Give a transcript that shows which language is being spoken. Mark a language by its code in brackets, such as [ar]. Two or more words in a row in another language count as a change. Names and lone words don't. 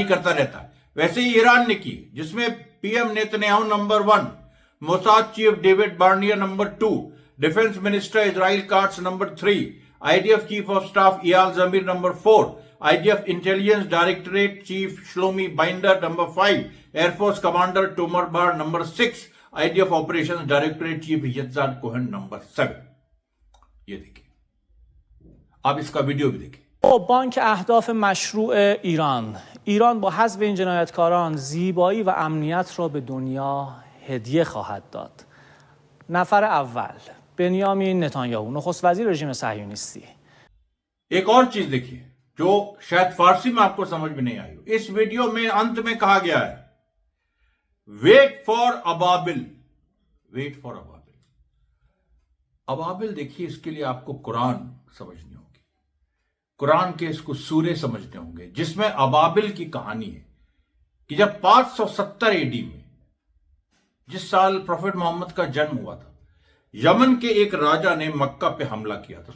[hi] करता रहता है, वैसे ही ईरान ने की, जिसमें पीएम नेतन्याहू नंबर 1, मोसाद चीफ डेविड बार्नियर नंबर 2, [en] defense minister [hi] इजराइल काट्स नंबर 3, आईडीएफ [en] chief of staff [hi] इयाल जमीर नंबर 4, आईडीएफ [en] intelligence directorate chief [hi] श्लोमी बाइंडर नंबर 5, [en] air force commander [hi] टोमर बार नंबर 6, आईडीएफ [en] operations directorate chief [hi] यत्जान कोहन नंबर 7। ये देखिए, आप इसका वीडियो भी देखिए। [fa] بانک اهداف مشروع ایران با حذف این جنایتکاران زیبایی و امنیت را به دنیا هدیه خواهد داد. نفر اول بنیامین نتانیاهو، نخست وزیر رژیم صهیونیستی. [hi] एक और चीज देखिए जो शायद फारसी में आपको समझ में नहीं आई हो। इस वीडियो में अंत में कहा गया है, [en] wait for [hi] अबाबिल, [en] wait for [hi] अबाबिल। अबाबिल देखिए, इसके लिए आपको कुरान समझनी होगी, कुरान के इसको सूरे समझने होंगे, जिसमें अबाबिल की कहानी है कि जब 570 एडी में, जिस साल प्रोफेट मोहम्मद का जन्म हुआ था, यमन के एक राजा ने मक्का पे हमला किया था।